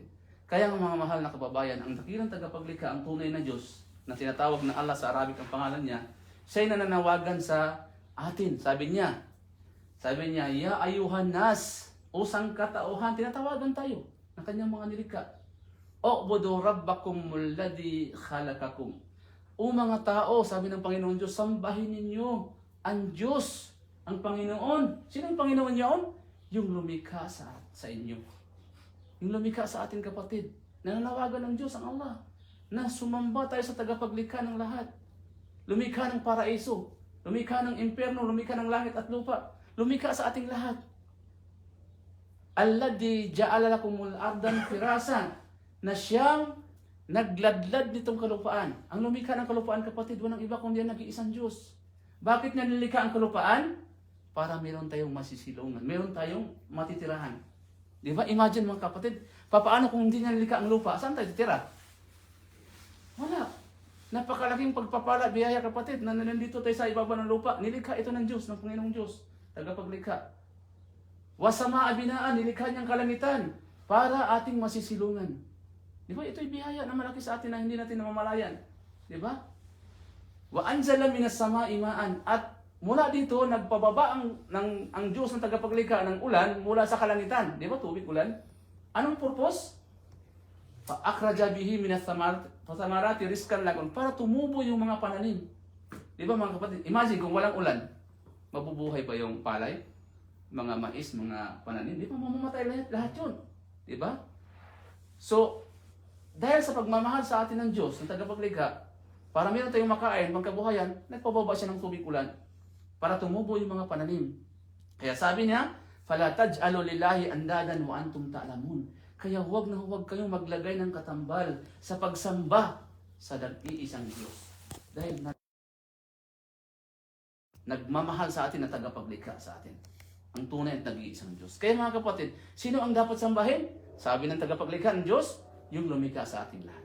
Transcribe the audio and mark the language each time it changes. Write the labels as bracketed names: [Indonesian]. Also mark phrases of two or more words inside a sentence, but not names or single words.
[Filipino] Kaya mga mahal na kababayan, ang dakilang tagapaglikha, ang tunay na Diyos, na tinatawag na Allah sa Arabic ang pangalan niya, siya'y nananawagan sa atin. Sabi niya, [Arabic] "يا أيها الناس," [Filipino] o sangkatauhan, tinatawagan tayo ng kanyang mga nilikha. [Arabic] "اعبدوا ربكم الذي خلقكم." [Filipino] O mga tao, sabi ng Panginoon Diyos, sambahin ninyo ang Diyos, ang Panginoon. Sino ang Panginoon niyon? Yung lumikha sa inyo. Yung lumikha sa ating kapatid. Nananawagan ng Diyos, ang Allah, na sumamba tayo sa tagapaglikha ng lahat. Lumikha ng paraiso, lumikha ng impyerno, lumikha ng langit at lupa. Lumikha sa ating lahat. [Arabic] "الذي جعل لكم الأرض فراشا," [Filipino] na siyang nagladlad nitong kalupaan. Ang lumikha ng kalupaan, kapatid, walang iba kundi ang nag-iisang Diyos. Bakit niya nilikha ang kalupaan? Para meron tayong masisilungan, meron tayong matitirahan. Di ba? Imagine mga kapatid, paano kung hindi niya nilikha ang lupa? Saan tayo titira? Wala. Napakalaking pagpapala, biyaya kapatid, na nandito tayo sa ibaba ng lupa. Nilikha ito ng Diyos, ng Panginoong Diyos, tagapaglikha. [Arabic] "والسماء بناء," [Filipino] nilikha niyang kalangitan para ating masisilungan. Di ba? Ito'y biyaya na malaki sa atin na hindi natin namamalayan. Di ba? [Arabic] "وأنزل من السماء ماء," [Filipino] at mula dito nagpababa ang Diyos ng tagapaglikha ng ulan mula sa kalangitan. Di ba? Tubig, ulan. Anong purpose? [Arabic] "فأخرج به من الثمرات رزقا لكم," [Filipino] para tumubo yung mga pananim. Di ba mga kapatid? Imagine kung walang ulan, mabubuhay ba yung palay? Mga mais, mga pananim? Di ba? Mamamatay lahat yun. Di ba? So, dahil sa pagmamahal sa atin ng Diyos, ng tagapaglikha, para meron tayong makain, pangkabuhayan, nagpababa siya ng tubig ulan para tumubo yung mga pananim. Kaya sabi niya, [Arabic] "فلا تجعلوا لله أندادا وأنتم تعلمون." [Filipino] Kaya huwag na huwag kayong maglagay ng katambal sa pagsamba sa nag-iisang Diyos. Dahil nagmamahal sa atin na tagapaglikha sa atin. Ang tunay at nag-iisang Diyos. Kaya mga kapatid, sino ang dapat sambahin? Sabi ng tagapaglikha ng Diyos, yung lumikha sa ating lahat.